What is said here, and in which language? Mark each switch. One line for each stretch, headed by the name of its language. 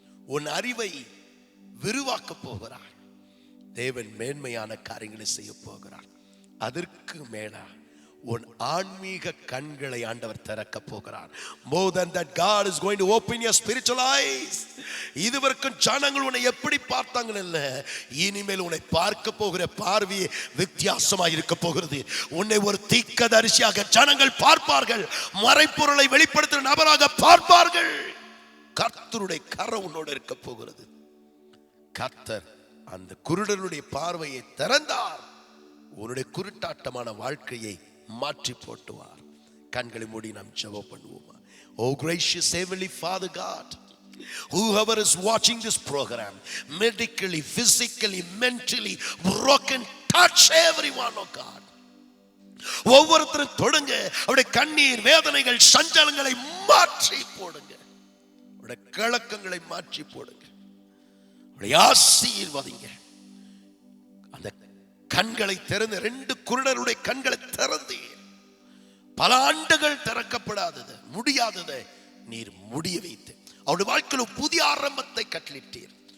Tamil: உன் அறிவை விரிவாக்க போகிறார். தேவன் மேன்மையான காரியங்களை செய்ய போகிறார். அதற்கு மேலா உன் ஆன்மீக கண்களை ஆண்டவர் திறக்க போகிறார்.
English: More than that, God is going to open your spiritual eyes.
Tamil: இதுவரைக்கும் ஜனங்கள் உன்னை எப்படி பார்த்தாங்க இல்ல, இனிமேல் உன்னை பார்க்க போகிற பார்வை வித்தியாசமாக இருக்க போகிறது. உன்னை ஒரு தீர்க்கதரிசியாக ஜனங்கள் பார்ப்பார்கள். மறைப்பொருளை வெளிப்படுத்துகிற நபராக பார்ப்பார்கள். கர்த்தருடைய கரம் உன்னோடு இருக்க போகிறது. கர்த்தர் அந்த குருடனுடைய பார்வையை திறந்தார். உன்னுடைய குருட்டாட்டமான வாழ்க்கையை மாற்றி போட்டுவார். கண்களை மூடி நாம் ஜெபம் பண்ணுவோமா?
English: Oh gracious heavenly Father God, whoever is watching this program, medically, physically, mentally broken, touch everyone, oh God.
Tamil: ஒவ்வொருத்தரும் தொடுங்க. அவருடைய கண்ணீர், வேதனைகள், சஞ்சலங்களை மாற்றி போடுங்க. அவருடைய கலக்கங்களை மாற்றி போடுங்க. அவருடைய ஆசீர்வதிங்க. அந்த கண்களை திறந்து, 2 குருடருடைய கண்களை திறந்து, பல ஆண்டுகள் திறக்கப்படாதது, முடியாததை நீர் முடிய வைத்து அவருடைய வாழ்க்கையில் புதிய ஆரம்பத்தை கட்டளிட்டீர்.